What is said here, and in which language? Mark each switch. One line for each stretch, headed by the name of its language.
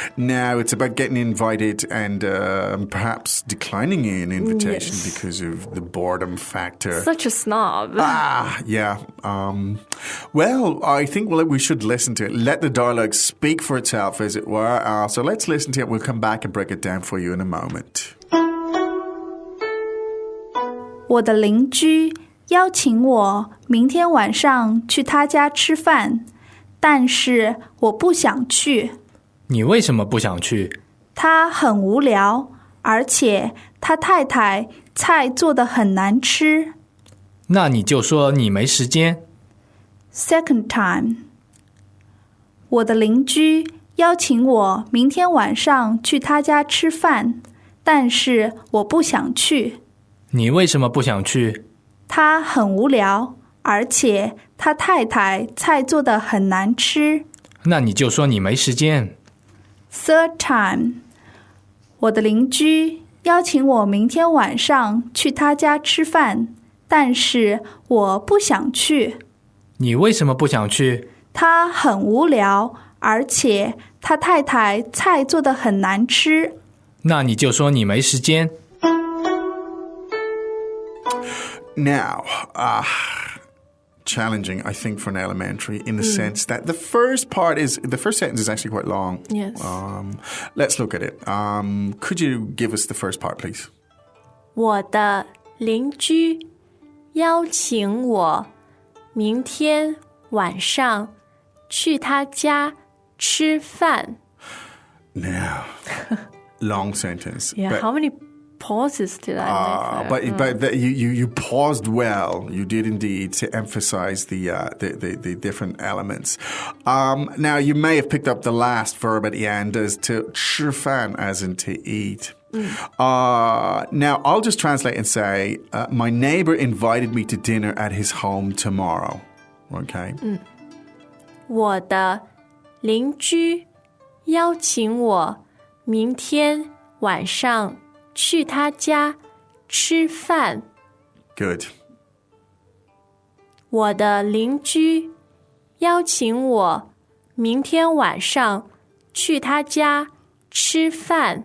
English: Now, it's about getting invited and perhaps declining an invitation because of the boredom factor. Such a snob. Yeah. Well, I think we should listen to it. Let the dialogue speak for itself, as it were. So let's listen to it. We'll come back and break it down for you in a moment.
Chinese: 我的邻居邀请我明天晚上去他家吃饭，但是我不想去。你为什么不想去？他很无聊，而且他太太菜做得很难吃。那你就说你没时间。
English: Second time，
Chinese: 我的邻居邀请我明天晚上去他家吃饭，但是我不想去。你为什么不想去？他很无聊，而且他太太菜做得很难吃。那你就说你没时间。
English: Third time，
Chinese: 我的邻居邀请我明天晚上去他家吃饭，但是我不想去。你为什么不想去？他很无聊，而且他太太菜做得很难吃。那你就说你没时间。
English: Now, challenging, I think, for an elementary in the sense that the first sentence is actually quite long. Yes. Let's look at it. Could you give us the first part, please?
Chinese: 我的邻居邀请我明天晚上去他家吃饭。
English: Now, long sentence. Yeah, how many pauses did I make? But you paused well. You did indeed to emphasize the different elements. Now you may have picked up the last verb at the end as to 吃饭, as in to eat. Now I'll just translate and say, my neighbor invited me to dinner at his home tomorrow. Okay.
Chinese: 我的邻居邀请我明天晚上去他家吃饭。
English: Good.
Chinese: 我的邻居邀请我明天晚上去他家吃饭。